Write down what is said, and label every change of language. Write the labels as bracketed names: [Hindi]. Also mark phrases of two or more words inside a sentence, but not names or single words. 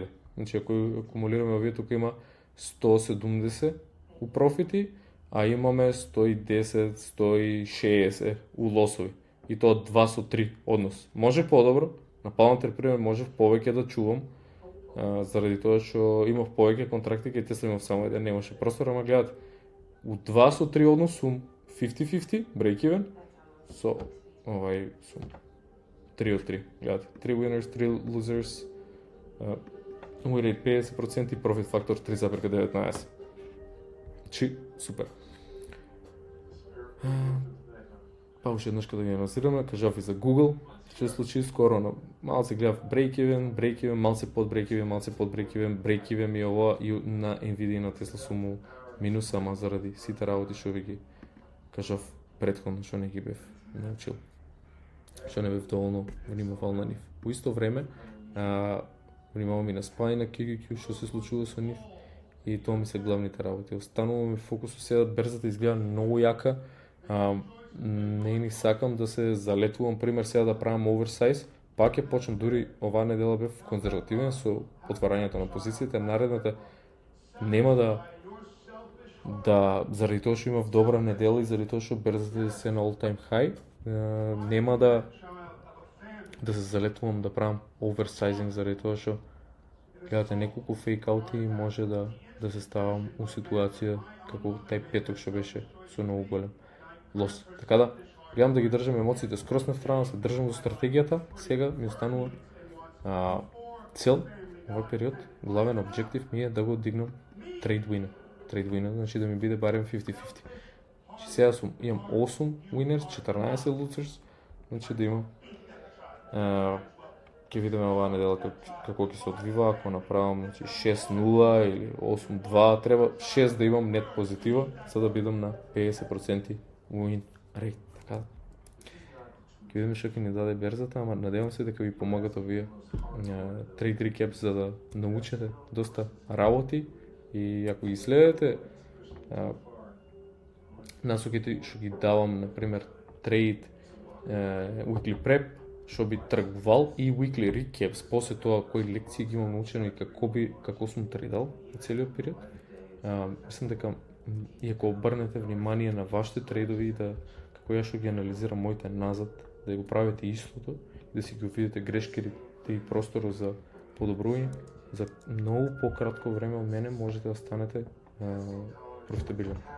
[Macedonian] Значи ако акумулираме овие, тука има 170 у профити, а имаме 110, 160 у лосови. И тоа 2 со 3 однос. Може подобро, на Palantir пример можев повеќе да чувам, заради тоа што имав повеќе контракти, кај Tesla имав само еден, немаше простор, ама гледате. У 2 со 3 однос сум 50-50, [English] break even, [Macedonian] со овај сум 3 од 3, гледате. [English] 3 winners, 3 losers, win rate 50% и profit factor 3,19. [Macedonian] Чи, супер. Па уште еднаш кога да ги анонсираме, кажав и за Google, што се случи скоро, но малце гледав break-even, малце под break-even и ова и на Nvidia и на Tesla сум минус, ама заради сите работи што ви ги кажав претходно, што не ги бев научил, што не бев доволно внимавал на нив. Во исто време, внимавам и на SPY, на QQQ, што се случува со нив, и тоа ми се главните работи. Остануваме фокусу сега, берзата изгледа многу јака, не ни сакам да се залетувам, пример сега да правам оверсайз, пак ќе почнам, дури оваа недела бев конзервативен со отварањето на позициите, наредната нема да заради тоа што имав добра недела и заради тоа што берзата се на [English] all time high, [Macedonian] нема да се залетувам да правам оверсайзинг заради тоа што гледате неколку фейкаути и може да се ставам у ситуација како тај петок што беше со многу голем лос. Така да, гледам да ги држам емоциите скрос на страна, се држам до стратегијата, сега ми останува цел, овој период, главен објектив ми е да го дигнам [English] trade win, [Macedonian] значи да ми биде барем 50-50. Значи сега имам 8 winners, 14 losers, значи да имам ќе видиме оваа недела како ќе се одвива, ако направам 6-0 или 8-2, треба 6 да имам нет позитива, за да бидам на 50% [English] win rate, [Macedonian] така. Ќе видиме што ќе ни даде берзата, ама надевам се дека ви помагат овие [English] trade recaps [Macedonian] за да научите доста работи и ако ги следите насоките што ги давам, например, [English] trade weekly prep, [Macedonian] што би тргувал и [English] weekly recaps, [Macedonian] после тоа кои лекции ги имам научено и како сум трейдал во целиот период. Мислам дека и ако обрнете внимание на вашите трейдови и да како ја што ги анализирам моите назад, да го правите истото, да си ги видите грешките и просторот за подобрување, за многу пократко време од мене можете да станете профитабилен трейдер.